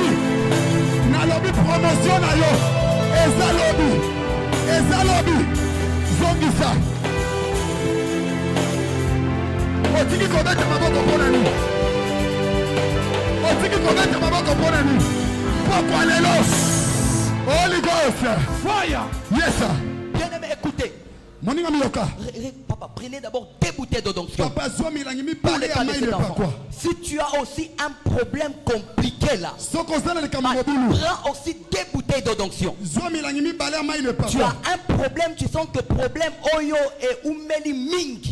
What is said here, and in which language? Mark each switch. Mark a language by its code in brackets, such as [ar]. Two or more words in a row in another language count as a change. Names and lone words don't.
[ln] Na lobi promotion na yo. Eza lobi. Eza lobi. Zongisa. Otiki kobeta maboko pona ni. Otiki kobeta maboko pona ni. Pokwa lelo. [en] Holy Ghost. Fire. Yes, sir. [fr] Bien-aimé, écoutez. Papa, prenez d'abord 2 bouteilles d'eau d'onction. Si tu as aussi un problème compliqué là, prends aussi 2 bouteilles d'eau d'onction. Tu as un problème, tu sens que problème [ln] oyo et umeli mingi.